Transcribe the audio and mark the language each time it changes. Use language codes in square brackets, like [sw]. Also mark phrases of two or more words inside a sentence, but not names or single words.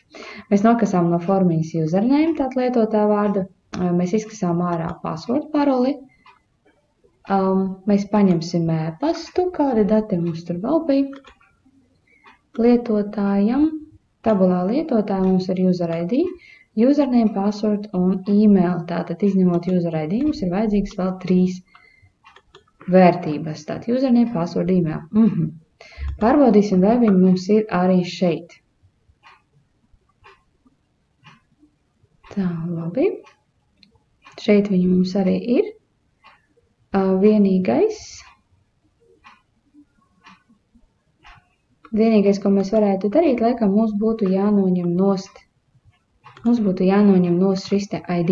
[lv] Mēs nokasām no formiņas username, tātad lietotā vārdu. Mēs izkasām ārā password paroli. Mēs paņemsim e-pastu, kādi dati mums tur vēl bija. Lietotājam, tabulā lietotāja mums ir [en] user ID, username, password [lv] un email. Tātad izņemot [en] user ID [lv] mums ir vajadzīgs vēl 3 vērtības. [en] Tātad username, password, email. [lv] Pārbaudīsim, vai viņi mums ir arī šeit. Tā, labi. Šeit viņi mums arī ir. Vienīgais, ko mēs varētu darīt, laikam mums būtu jānoņem nost šis te ID.